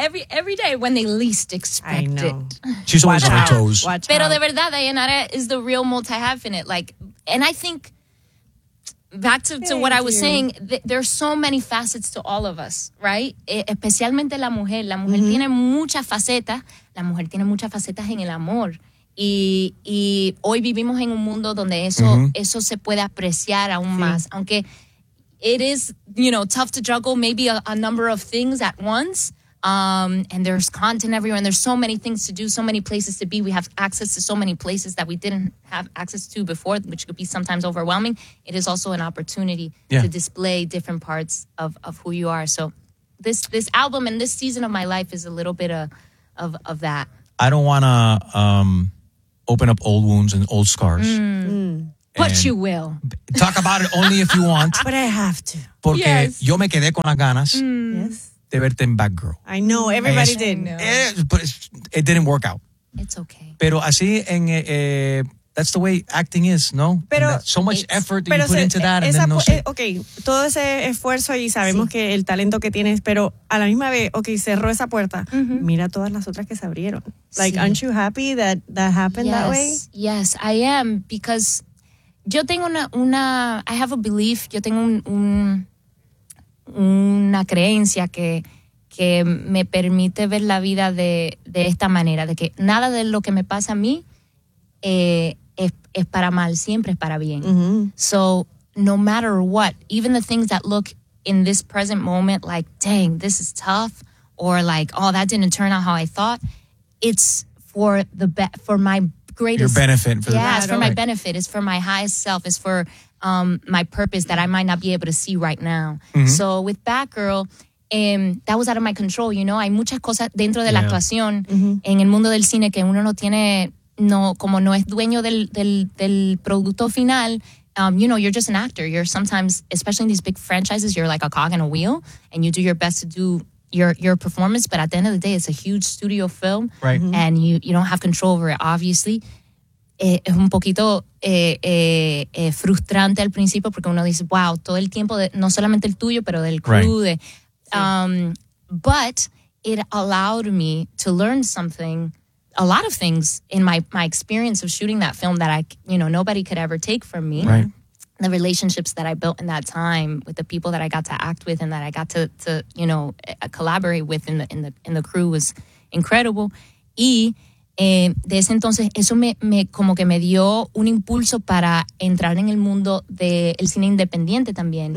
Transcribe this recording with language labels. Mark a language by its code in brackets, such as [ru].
[en] Every day when they least expect it. She's always on her toes. [es] Pero de verdad, [en] Dayanara is the real multi-hyphenate. Like, and I think, back to what I was saying, there are so many facets to all of us, right? [es] Especialmente la mujer. La mujer mm-hmm. tiene muchas facetas. La mujer tiene muchas facetas en el amor. Y hoy vivimos en un mundo donde eso, mm-hmm. eso se puede apreciar aún sí. más. Aunque... [en] It is, you know, tough to juggle maybe a number of things at once. And there's content everywhere. And there's so many things to do, so many places to be. We have access to so many places that we didn't have access to before, which could be sometimes overwhelming. It is also an opportunity yeah. to display different parts of who you are. So this album and this season of my life is a little bit of that. I don't want to open up old wounds and old scars. Mm. Mm. But you will. Talk about it only if you want. But I have to. [es] Porque yo me quedé con las ganas de verte en Bad Girl. [en] I know, everybody did. But it didn't work out. It's okay. [es] Pero así, [en] that's the way acting is, ¿no? [es] Pero, [en] so much effort that you put into that and then [es] no sé. Okay, todo ese esfuerzo y sabemos sí. que el talento que tienes, pero a la misma vez, okay, cerró esa puerta. Mm-hmm. Mira todas las otras que se abrieron. Like, sí. [en] aren't you happy that happened yes. that way? Yes, I am, because... [es] Yo tengo [en] I have a belief, [es] yo tengo una creencia que me permite ver la vida de esta manera, de que nada de lo que me pasa a mí es para mal, siempre es para bien. Mm-hmm. [en] So no matter what, even the things that look in this present moment like, dang, this is tough, or like, oh, that didn't turn out how I thought, it's for my greatest, your benefit for it's for my benefit. It's for my highest self. It's for my purpose that I might not be able to see right now. Mm-hmm. So with Batgirl, that was out of my control. You know, [es] hay muchas cosas dentro de la actuación mm-hmm. en el mundo del cine que uno no tiene, no como no es dueño del producto final. [en] You know, you're just an actor. You're sometimes, especially in these big franchises, you're like a cog in a wheel, and you do your best to do your performance, but at the end of the day, it's a huge studio film, right. mm-hmm. and you don't have control over it, obviously. [es] es un poquito frustrante al principio porque uno dice, wow, todo el tiempo, no solamente el tuyo, pero del crew. [en] Right. De, but it allowed me to learn something, a lot of things in my experience of shooting that film that I, you know, nobody could ever take from me. Right. The relationships that I built in that time with the people that I got to act with and that I got to you know, collaborate with in the crew was incredible. [es] Y de ese entonces, eso me como que me dio un impulso para entrar en el mundo del cine independiente también.